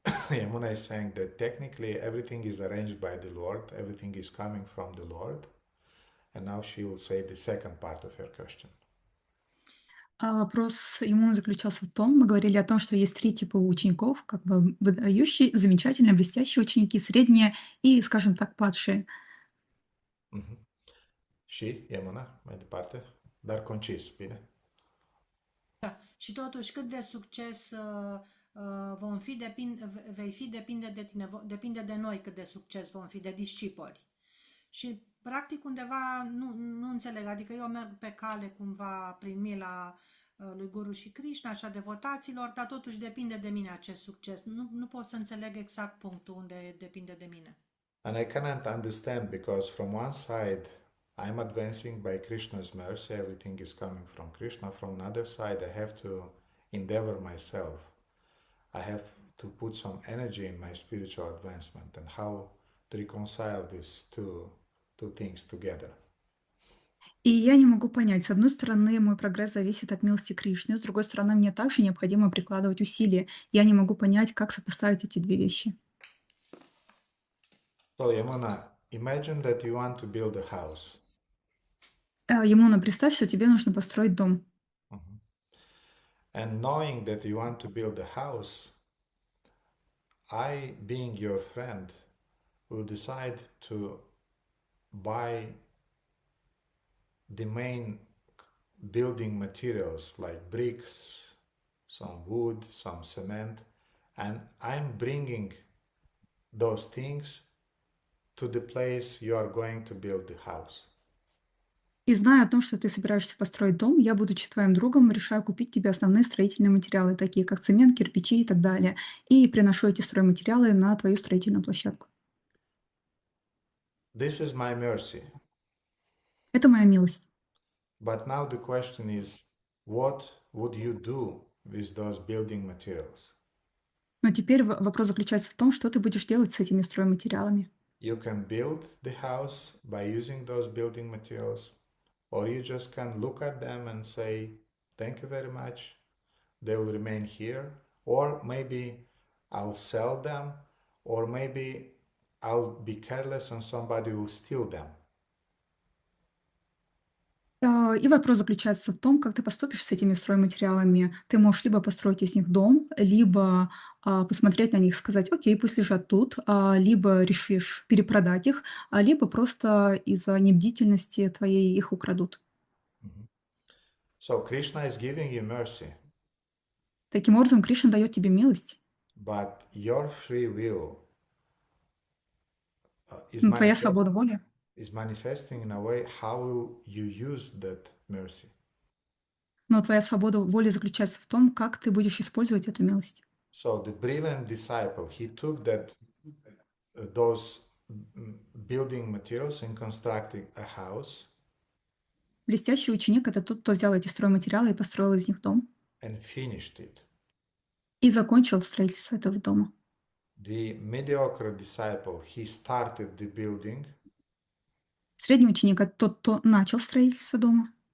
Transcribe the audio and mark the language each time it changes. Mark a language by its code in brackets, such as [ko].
[en] Yamuna is saying that technically everything is arranged by the Lord, everything is coming from the Lord. And now she will say the second part of your question. [ru] Вопрос ему заключался в том, мы говорили о том, что есть 3 типа учеников, как бы выдающие, замечательные, блестящие ученики, средние и, скажем так, падшие. [ro] Și, Yamuna, mai departe, dar concis, bine? Da. Și totuși, cât de succes vom fi, vei fi, depinde de tine, depinde de noi cât de succes vom fi, de discipoli. Și, practic, undeva nu înțeleg, adică eu merg pe cale cumva prin mila lui Guru și Krishna și a devotaților, dar totuși depinde de mine acest succes. Nu pot să înțeleg exact punctul unde depinde de mine. [en] And I cannot understand because from one side I'm advancing by Krishna's mercy, everything is coming from Krishna. From another side, I have to endeavor myself. I have to put some energy in my spiritual advancement, and how to reconcile these two things together. [ru] И я не могу понять, с одной стороны, мой прогресс зависит от милости Кришны, с другой стороны, мне также необходимо прикладывать усилия. Я не могу понять, как сопоставить эти 2 вещи. [en] So, Yamuna, imagine that you want to build a house. [ru] Ямуна, представь, что тебе нужно построить дом. [en] And knowing that you want to build a house, I, being your friend, will decide to buy the main building materials like bricks, some wood, some cement, and I'm bringing those things to the place you are going to build the house. [ru] И зная о том, что ты собираешься построить дом, я, будучи твоим другом, решаю купить тебе основные строительные материалы, такие как цемент, кирпичи и так далее, и приношу эти стройматериалы на твою строительную площадку. [en] This is my mercy. [ru] Это моя милость. [en] But now the question is, what would you do with those building materials? [ru] Но теперь вопрос заключается в том, что ты будешь делать с этими стройматериалами. [en] You can build the house by using those building materials, or you just can look at them and say, thank you very much, they will remain here, or maybe I'll sell them, or maybe I'll be careless and somebody will steal them. [ru] И вопрос заключается в том, как ты поступишь с этими стройматериалами. Ты можешь либо построить из них дом, либо посмотреть на них, сказать, окей, пусть лежат тут, либо решишь перепродать их, либо просто из-за небдительности твоей их украдут. [en] So Krishna is giving you mercy. [ru] Таким образом, Кришна дает тебе милость. [en] But your free will [ru] Твоя свобода воли [en] is manifesting in a way how will you use that mercy. [ru] Но твоя свобода воли заключается в том, как ты будешь использовать эту милость. [en] So the brilliant disciple, he took those building materials and constructed a house. [ru] Блестящий ученик — это тот, кто взял эти стройматериалы и построил из них дом. [en] And finished it. [ru] И закончил строительство этого дома. [en] The mediocre disciple, he started the building. [ru] Средний ученик — это тот, кто начал строительство дома.